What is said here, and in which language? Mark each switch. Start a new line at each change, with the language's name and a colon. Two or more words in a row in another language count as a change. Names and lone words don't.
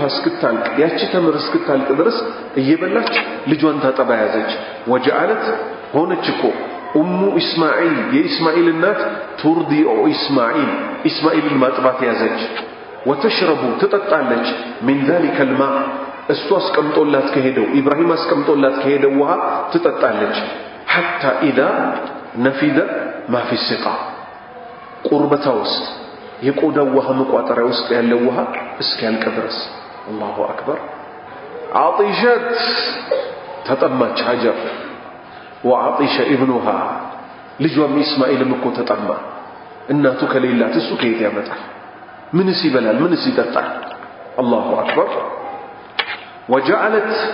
Amharic: እስክታልቅ ያቺ ተምር እስክታልቅ ድረስ እየበላች ልጇን ታጠባ ያዘች ወጀዐለት ሆነች እኮ
Arabic: أم إسماعيل
Amharic: የኢስማኤል እናት ቱርዲዑ ኢስማኤልን ማጥባት ያዘች ወተሽረቡ ትጠጣለች
Arabic: من ذلك الماء
Amharic: እሱ አስቀምጦላት ከሄደው ኢብራሂም አስቀምጦላት ከሄደው ውሃ ትጠጣለች
Arabic: حتى اذا نفد ما في السقا
Amharic: ቁርበታ ውስጥ የቆዳው ውሃ መቋጠሪያ ውስጥ ያለው ውሃ እስኪያልቅ ድረስ
Arabic: الله أكبر
Amharic: አጢሸት ተጠማች ሀጀር
Arabic: وعطش ابنها
Amharic: ልጇም ኢስማኤልም እኮ ተጠማ እናቱ ከሌላት እሱ ከየት ያመጣል ምንስ ይበላል ምንስ ይጠጣል
Arabic: الله أكبر
Amharic: ወጀዐለት